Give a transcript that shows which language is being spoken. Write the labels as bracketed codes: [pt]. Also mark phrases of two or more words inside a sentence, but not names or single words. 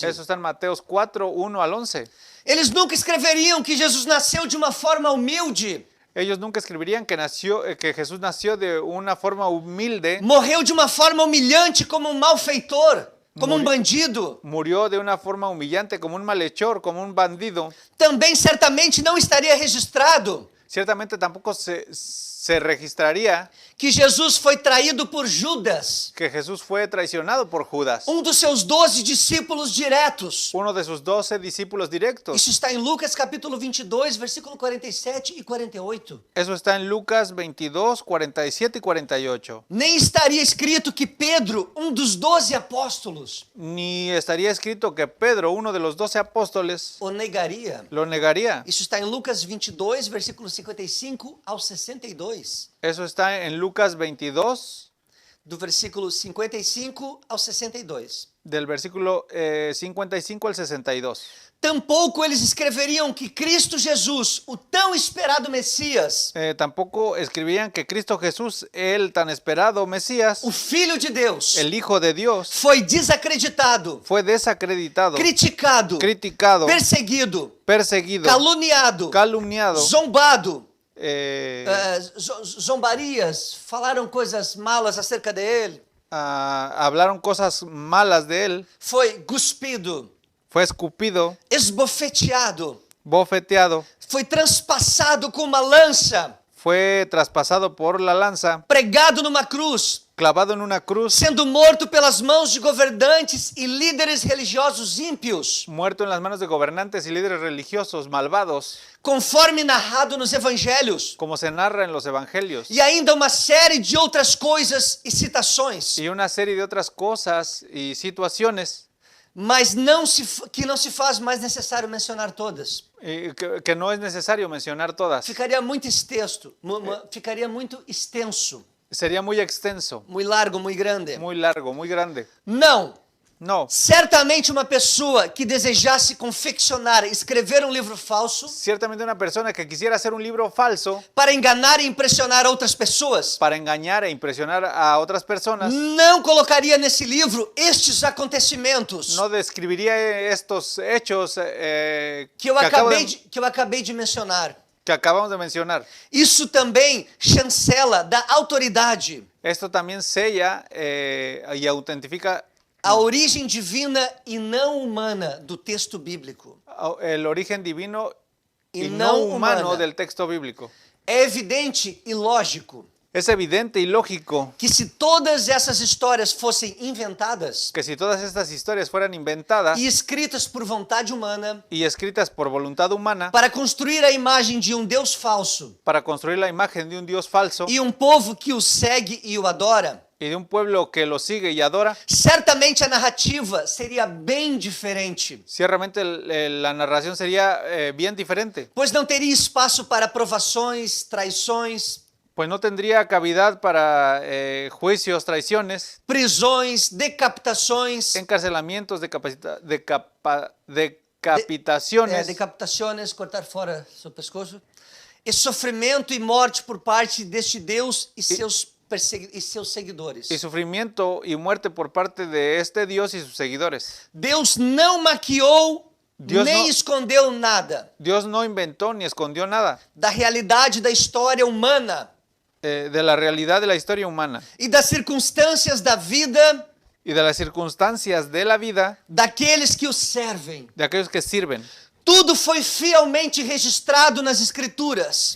[es] Eso está en Mateos 4, 1 al 11. [pt] Eles nunca escreveriam que Jesus nasceu de uma forma humilde, [es] Ellos nunca escribirían que Jesús nació de una forma humilde, [pt] morreu de uma forma humilhante como um malfeitor, como um bandido. [es] murió de una forma humillante como un malhechor, como un bandido. [pt] Também certamente não estaria registrado [es] Ciertamente tampoco se registraría [pt] que Jesus foi traído por Judas, [es] que Jesús fue traicionado por Judas, [pt] um dos seus 12 discípulos diretos. [es] uno de sus 12 discípulos directos. [pt] Isso está em Lucas capítulo 22, versículo 47 e 48. [es] Eso está en Lucas 22, 47 y 48. [pt] Nem estaria escrito que Pedro, um dos 12 apóstolos, [es] Ni estaría escrito que Pedro, uno de los 12 apóstoles, [pt] o negaria. [es] lo negaría. [pt] Isso está em Lucas 22, versículo 55 ao 62. [es] Eso está en Lucas 22, [pt] Do versículo 55 ao 62. [es] del versículo 55 al 62. [pt] Tampouco eles escreveriam que Cristo Jesus, o tão esperado Messias, [es] Tampoco escribían que Cristo Jesús, el tan esperado Mesías, [pt] o Filho de Deus, [es] el Hijo de Dios, [pt] foi desacreditado, [es] fue desacreditado, [pt] criticado, [es] criticado, [pt] perseguido, [es] perseguido, [pt] caluniado, [es] calumniado, [pt] zombado, eh, zombarias, falaram coisas malas acerca dele, [es] hablaron cosas malas de él, [pt] foi cuspido, [es] fue escupido, [pt] esbofeteado, [es] bofeteado, [pt] foi transpassado com uma lança, [es] fue traspasado por la lanza, [pt] pregado numa cruz, [es] clavado en una cruz, [pt] sendo morto pelas mãos de governantes e líderes religiosos ímpios, [es] muerto en las manos de gobernantes y líderes religiosos malvados, [pt] conforme narrado nos evangelhos, [es] como se narra en los evangelios, [pt] e ainda uma série de outras coisas e citações, [es] y una serie de otras cosas y situaciones [pt] mas que não se faz mais necessário mencionar todas. [es] que no es necesario mencionar todas. [pt] Ficaria muito ficaria muito extenso, [es] Sería muy extenso, [pt] muito largo, muito grande. [es] muy largo, muy grande. [pt] Não, [es] No, [pt] certamente uma pessoa que desejasse confeccionar, escrever um livro falso [es] ciertamente una persona que quisiera hacer un libro falso [pt] para enganar e impressionar outras pessoas, [es] para engañar e impresionar a otras personas, [pt] não colocaria nesse livro estes acontecimentos [es] no describiría estos hechos [pt] que eu acabei de mencionar. [es] que acabamos de mencionar. [pt] Isso também chancela da autoridade, [es] Esto también sella y autentifica [pt] a origem divina e não humana do texto bíblico. [es] el origen divino Y y no no humano [pt] humana. [es] del texto bíblico. [pt] É evidente e lógico [es] Es evidente y lógico [pt] que se todas essas histórias fossem inventadas [es] que si todas estas historias fueran inventadas [pt] e escritas por vontade humana [es] y escritas por voluntad humana [pt] para construir a imagem de um Deus falso [es] para construir la imagen de un Dios falso [pt] e um povo que o segue e o adora, [es] y de un pueblo que lo sigue y adora, [pt] certamente a narrativa seria bem diferente, [es] ciertamente la narración sería bien diferente, [pt] pois não teria espaço para provações, traições, [es] pues no tendría cavidad para juicios, traiciones, [pt] prisões, decapitações, [es] encarcelamientos, decapitaciones, [pt] decapitações, cortar fora seu pescoço, e sofrimento e morte por parte deste Deus e seus seguidores. [es] y sufrimiento y muerte por parte de este Dios y sus seguidores. [pt] Deus não maquiou Deus nem não- escondeu nada [es] Dios no inventó ni escondió nada [pt] da realidade da história humana [es] de la realidad de la historia humana [pt] e das circunstâncias da vida [es] y de las circunstancias de la vida [pt] daqueles que o servem. [es] de aquellos que sirven. [pt] Tudo foi fielmente registrado nas Escrituras.